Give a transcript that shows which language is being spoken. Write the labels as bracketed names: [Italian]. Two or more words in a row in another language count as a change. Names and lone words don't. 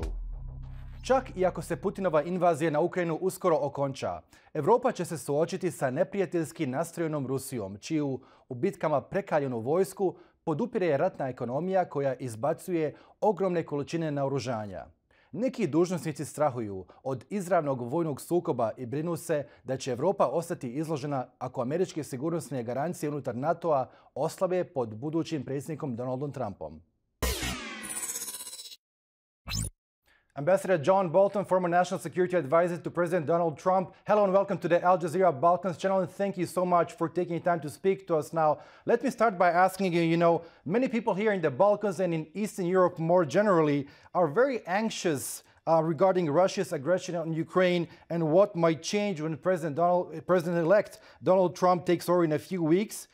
[Croatian] Čak i ako se Putinova invazija na Ukrajinu uskoro okonča, Evropa će se suočiti sa neprijateljski nastrojenom Rusijom, čiju u bitkama prekaljenu vojsku podupire ratna ekonomija koja izbacuje ogromne količine naoružanja. Neki dužnosnici strahuju od izravnog vojnog sukoba i brinu se da će Evropa ostati izložena ako američke sigurnosne garancije unutar NATO-a oslabe pod budućim predsjednikom Donaldom Trumpom. [English] Ambassador John Bolton, former national security advisor to President Donald Trump. Hello and welcome to the Al Jazeera Balkans channel, and thank you so much for taking time to speak to us now. Let me start by asking you, many people here in the Balkans and in Eastern Europe more generally are very anxious regarding Russia's aggression on Ukraine and what might change when President-elect Donald Trump takes over in a few weeks.